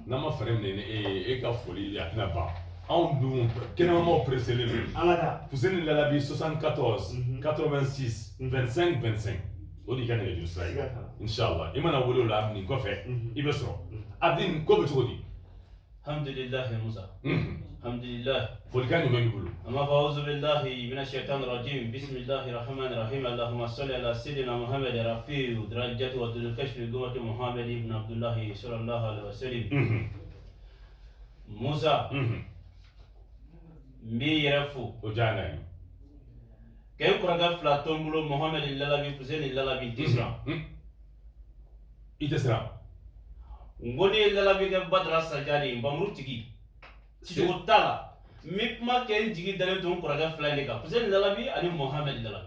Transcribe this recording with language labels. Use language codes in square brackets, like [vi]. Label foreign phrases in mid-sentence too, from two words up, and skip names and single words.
[bm] ma fɛɛrɛ minɛ ni e ka foli a tɛna ban anw dun kɛnɛmamaw preselen don an ka taa Fuseni Lalabi 74 86 25 25 o de y'i ka nɛgɛjuru sira ye inshallah i mana wele o la nin kɔfɛ i bɛ sɔrɔ Abdin ko bɛ cogo di [ar] alhamdulillahi Musa alhamdulillah [bm] folikan jumɛn b'i bolo [ar] أما فأعوذ بالله من الشيطان الرجيم بسم الله الرحمن الرحيم اللهم صل على سيدنا محمد رافع درجات و كاشف غمة محمد بن عبد الله صلى الله عليه وسلم [bm] Musa mbi yɛrɛ fo o jaa n'a ye k'e kɔrɔkɛ fila to n bolo Mohamed Lalabi Fuseni Lalabi tɛ siran i tɛ siran n ko ni ye Lalabi kɛ Badara Sajani nbamuru tigi cicogo t'a la n bɛ kuma kɛ n jigi dalen to n kɔrɔkɛ fila in de kan Fuseni Lalabi ani Mohamed Lalabi